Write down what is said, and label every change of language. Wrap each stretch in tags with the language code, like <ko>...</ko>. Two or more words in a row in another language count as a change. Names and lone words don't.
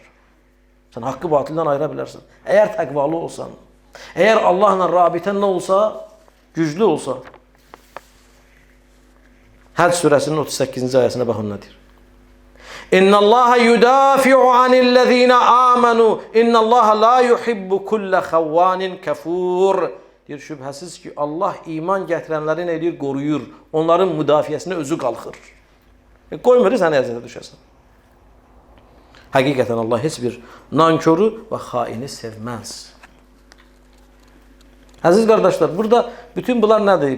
<az>Sən haqqı batildən ayıra bilərsən. Əgər təqvalı olsan, əgər Allahla rabitən nə olsa, güclü olsa. Həc surəsinin 38-ci ayəsinə baxın nə deyir?</az> <ar>إن الله يدافع عن الذين آمنوا إن الله لا يحب كل خوان كفور.</ar> <az>Deyir, şübhəsiz ki, Allah iman gətirənləri nə edir? Qoruyur. Onların müdafiəsinə özü qalxır. Qoymur, sən əziyyətə düşəsən. Həqiqətən Allah heç bir nanköru və xaini sevməz. Əziz qardaşlar, burada bütün bunlar nədir?</az>